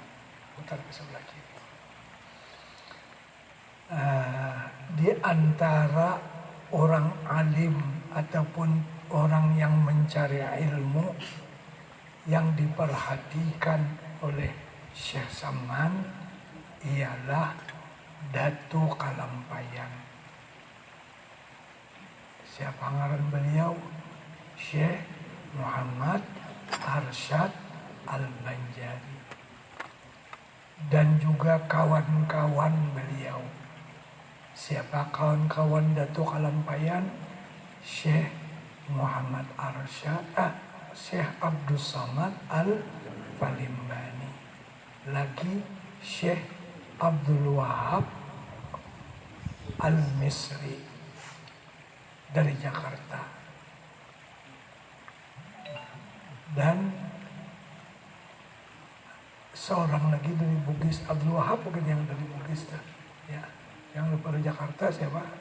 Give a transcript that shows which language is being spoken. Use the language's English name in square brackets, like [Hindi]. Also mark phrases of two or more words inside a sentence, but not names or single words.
[Indonesian] Putar ke sebelah kiri. Di antara orang alim ataupun orang yang mencari ilmu yang diperhatikan oleh Syekh Saman ialah Datu Kalampayan. Siapa ngaran beliau? Syekh Muhammad Arsyad Al-Banjari. Dan juga kawan-kawan beliau. Siapa kawan-kawan Datu Kalampayan? Syekh Muhammad Arsyad, Syekh Abdul Samad Al-Palimbani. Lagi Syekh Abdul Wahab Al-Misri dari Jakarta. Dan seorang lagi dari Bugis, Abdul Wahab bukan yang dari Bugis, ya. Yang dari Jakarta siapa?